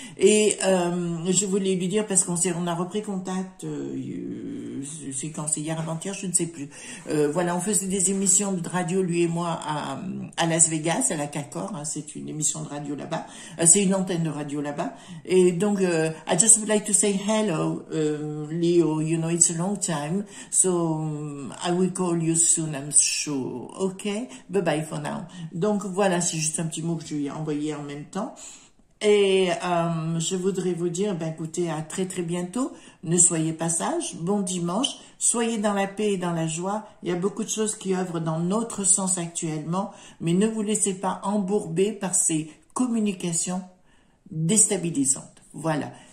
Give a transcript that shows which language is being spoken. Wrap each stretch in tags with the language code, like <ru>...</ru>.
<fr>Et je voulais lui dire parce on a repris contact. C'est quand c'est hier avant-hier, je ne sais plus. Voilà, on faisait des émissions de radio lui et moi à Las Vegas, à la Cacor. Hein, c'est une émission de radio là-bas. C'est une antenne de radio là-bas. Et donc,</fr> <en>I just would like to say hello, Leo. You know, it's a long time, so I will call you soon, I'm sure. Okay? Bye-bye for now.</en> <fr>Donc, voilà, c'est juste un petit mot que je lui ai envoyé en même temps. Et je voudrais vous dire, ben écoutez, à très très bientôt. Ne soyez pas sages. Bon dimanche. Soyez dans la paix et dans la joie. Il y a beaucoup de choses qui œuvrent dans notre sens actuellement, mais ne vous laissez pas embourber par ces communications déstabilisantes. Voilà.</fr>